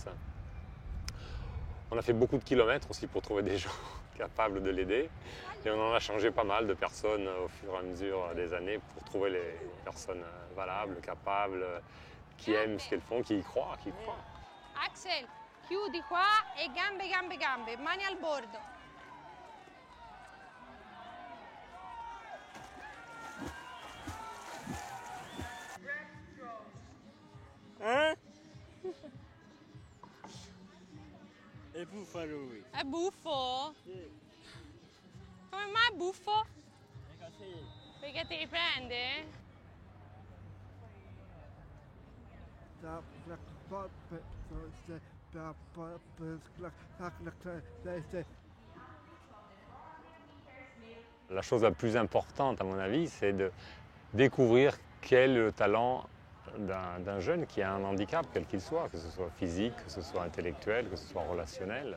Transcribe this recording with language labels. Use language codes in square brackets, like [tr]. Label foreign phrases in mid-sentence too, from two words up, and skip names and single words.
[fr] On a fait beaucoup de kilomètres aussi pour trouver des gens capables de l'aider. Et on en a changé pas mal de personnes au fur et à mesure des années pour trouver les personnes valables, capables, qui aiment ce qu'elles font, qui y croient, [it] Axel, chiudi qua e gambe, gambe, gambe, mani al bordo. [fr] Hein? [it] È buffo lui. È buffo? Sì. Come mai è buffo? È così. Perché ti riprende? [fr] La chose la plus importante, à mon avis, c'est de découvrir quel est le talent d'un jeune qui a un handicap, quel qu'il soit, que ce soit physique, que ce soit intellectuel, que ce soit relationnel.